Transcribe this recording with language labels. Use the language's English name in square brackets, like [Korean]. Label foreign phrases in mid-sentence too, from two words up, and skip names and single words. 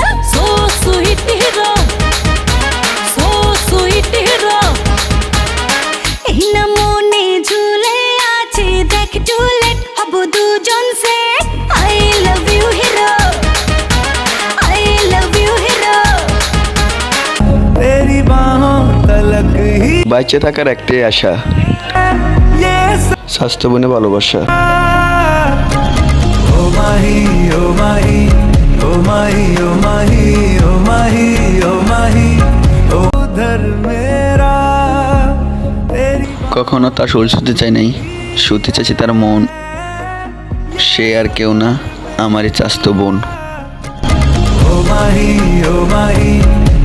[English] so sweet hero, so sweet hero, [Bangla] এই না মনে ঝুলে আছে দেখ টুলেট হব দুজন সে। [English] I love you hero, I love you hero. [Hindi] तेरी बाहों तलक ही [Bangla] বাইচে থাকার একটাই আশা, স্বাস্থ্য বনে ভালোবাসা। [Hindi] ओ माही ओ माही ओ माही ओ माही ओ माही ओ माही ओ उधर मेरा तेरी [Bangla] কখনো তার শরীর শুতে চাই নাই, শুতে চাইছে তার মন। সে আর কেউ না, আমারই চাস্তো বোন। [Hindi] ओ माही